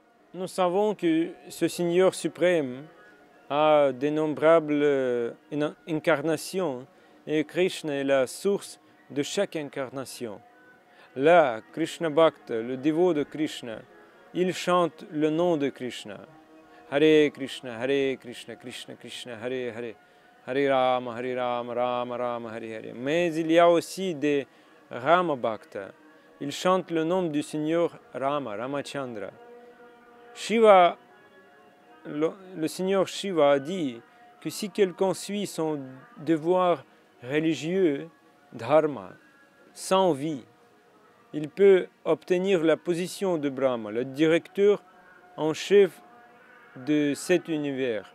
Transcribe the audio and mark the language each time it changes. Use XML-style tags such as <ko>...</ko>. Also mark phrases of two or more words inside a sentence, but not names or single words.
<fr>nous savons que ce Seigneur suprême a d'innombrables incarnations et Krishna est la source de chaque incarnation. Là,</fr> <sa>कृष्ण भक्त,</sa> <fr>le dévot de Krishna, il chante le nom de Krishna.</fr> <sa>हरे कृष्ण, कृष्ण कृष्ण, हरे हरे, हरे राम, राम राम, हरे हरे.</sa> <fr>Mais il y a aussi des</fr> <sa>राम भक्त.</sa> <fr>Ils chantent le nom du Seigneur Rama, Ramachandra. Shiva, le Seigneur Shiva a dit que si quelqu'un suit son devoir religieux, dharma, sans vie, il peut obtenir la position de Brahma, le directeur en chef de cet univers.</fr>